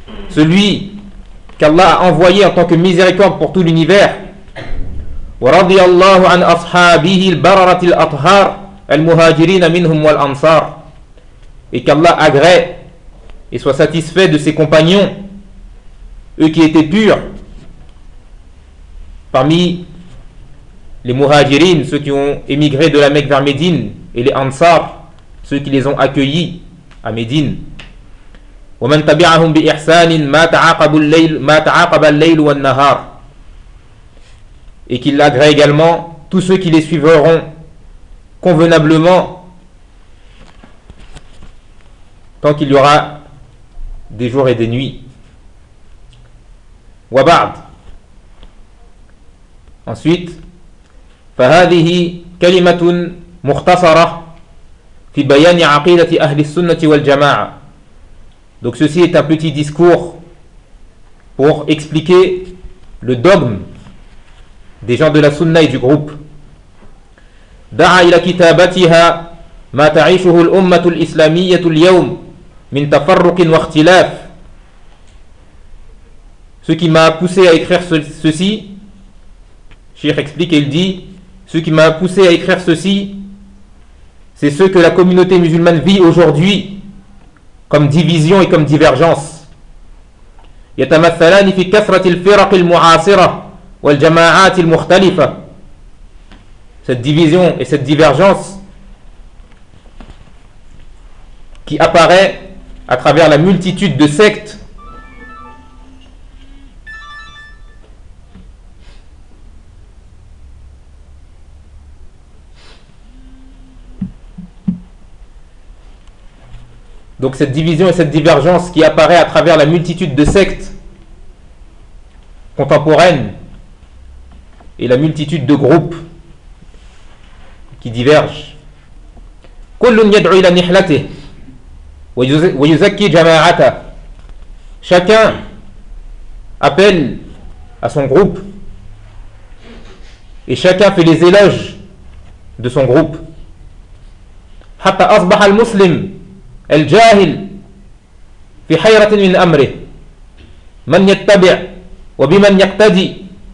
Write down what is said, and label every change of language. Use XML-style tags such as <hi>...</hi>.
<fr>Celui qu'Allah a envoyé en tant que miséricorde pour tout l'univers.</fr> <ar>ورضي الله عن أصحابه البررة الأطهار المهاجرين منهم والأنصار.</ar> <fr>Et qu'Allah agrée et soit satisfait de ses compagnons, eux qui étaient purs parmi les muhajirin, ceux qui ont émigré de la Mecque vers Médine, et les Ansar, ceux qui les ont accueillis à Médine.</fr> <ar>ومن تبعهم بإحسان ما تعاقب الليل والنهار.</ar> <fr>Et qu'il agrée également tous ceux qui les suivront convenablement tant qu'il y aura des jours et des nuits.</fr> <ar>وبعد.</ar> <fr>Ensuite,</fr> <ar>فهذه كلمة مختصرة في بيان عقيدة أهل السنة والجماعة.</ar> <fr>Donc ceci est un petit discours pour expliquer le dogme des gens de la Sunna et du groupe.</fr> <ar>دعا إلى كتابتها ما تعيشه الأمة الإسلامية اليوم من تفرق واختلاف.</ar> <fr>Ce qui m'a poussé à écrire ceci, Cheikh explique et il dit, ce qui m'a poussé à écrire ceci, c'est ce que la communauté musulmane vit aujourd'hui comme division et comme divergence.</fr> <ar>يتمثلان في كثرة الفرق المعاصرة والجماعات المختلفة.</ar> <fr>Cette division et cette divergence qui apparaît à travers la multitude de sectes Donc cette division et cette divergence qui apparaît à travers la multitude de sectes contemporaines et la multitude de groupes qui divergent.</fr> <ar>كل يدعو الى نحلته. ويزكي جماعته.</ar> <fr>Chacun appelle à son groupe et chacun fait les éloges de son groupe.</fr> <ar>حتى أصبح المسلم الجاهل في حيرة من أمره من يتبع وبمن يقتدي.</ar>